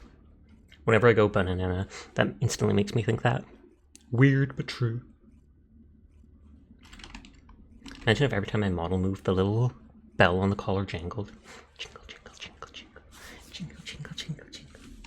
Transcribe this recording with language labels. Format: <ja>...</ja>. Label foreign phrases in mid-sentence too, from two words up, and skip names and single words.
<en>Whenever I go banana, that instantly makes me think that. Weird but true. Imagine if every time my model moved, the little bell on the collar jangled. Jingle, jingle, jingle, jingle. Jingle, jingle, jingle, jingle.</en>